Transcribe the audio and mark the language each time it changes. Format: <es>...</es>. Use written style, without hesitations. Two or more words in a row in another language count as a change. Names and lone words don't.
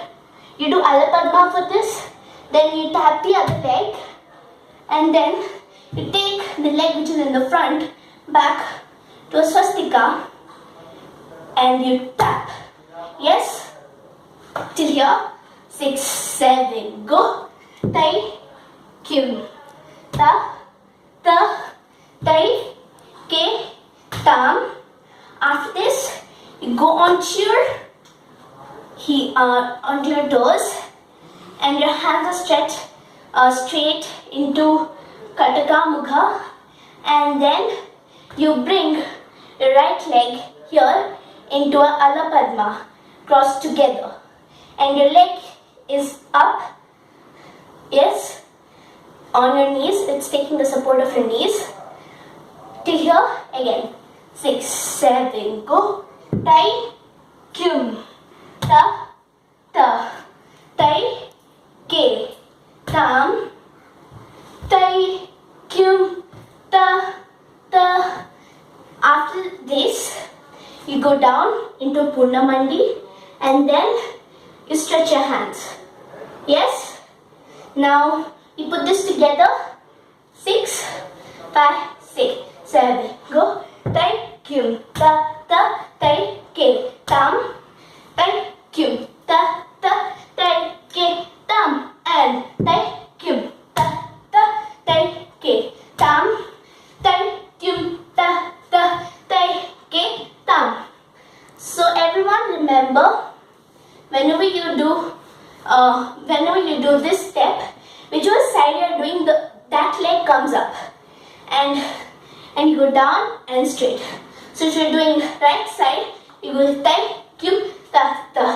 <en>You do Alapadma for this. Then you tap the other leg. And then you take the leg which is in the front back to a swastika, and you tap. Yes? Till here. 6, 7, go. Tai, kyum, ta, tai, ke, tam. After this, you go onto your toes, and your hands are stretched straight into Kataka Mukha, and then you bring your right leg here into a Ala Padma, cross together, and your leg is up, yes, on your knees. It's taking the support of your knees. Till here again. 6, 7, go. Tai, kyum, ta, tai, ke, tam, tai, kyum, ta, you go down into Purnamandi and then you stretch your hands. Yes? Now you put this together. 6, 5, 6, 7. Go. Tai, kyum, ta, ta, tai, ke, tam. Tai, kyum, ta, ta, tai, ke, tam. And tai, kyum, ta, ta, tai, ke, tam. Tai, kyum, ta, ta, tai, ke, tam. So everyone remember, whenever you do this step, whichever side you are doing, that leg comes up and you go down and straight. So if you are doing right side, you go tai, kyum, ta, ta.</en>